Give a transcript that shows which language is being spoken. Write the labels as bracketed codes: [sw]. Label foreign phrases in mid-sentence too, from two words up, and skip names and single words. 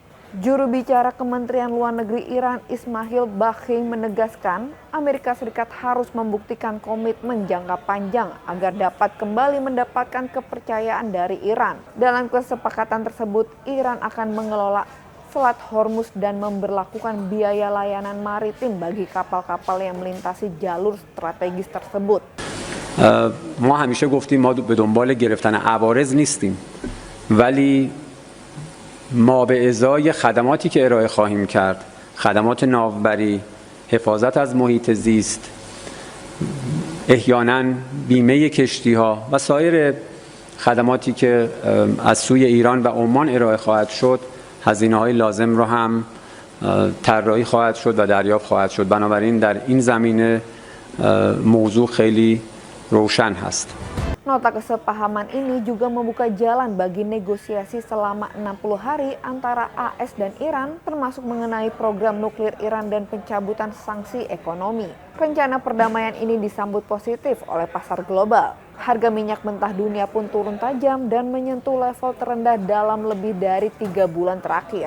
[id] Juru bicara Kementerian Luar Negeri Iran Ismail Baqi menegaskan Amerika Serikat harus membuktikan komitmen jangka panjang agar dapat kembali mendapatkan kepercayaan dari Iran. Dalam kesepakatan tersebut, Iran akan mengelola Selat Hormuz dan memberlakukan biaya layanan maritim bagi kapal-kapal yang melintasi jalur strategis tersebut. [fa] ما همیشه گفتیم ما به دنبال گرفتن عوارض نیستیم ولی ما به ازای خدماتی که ارائه خواهیم کرد، خدمات ناوبری، حفاظت از محیط زیست، احیانا بیمه کشتی‌ها و سایر خدماتی که از سوی ایران و عمان ارائه خواهد شد، هزینه‌های لازم را هم طراحی خواهد شد و دریافت خواهد شد. بنابراین در این زمینه موضوع خیلی روشن هست. [id] Nota kesepahaman ini juga membuka jalan bagi negosiasi selama 60 hari antara AS dan Iran, termasuk mengenai program nuklir Iran dan pencabutan sanksi ekonomi. Rencana perdamaian ini disambut positif oleh pasar global. Harga minyak mentah dunia pun turun tajam dan menyentuh level terendah dalam lebih dari 3 bulan terakhir.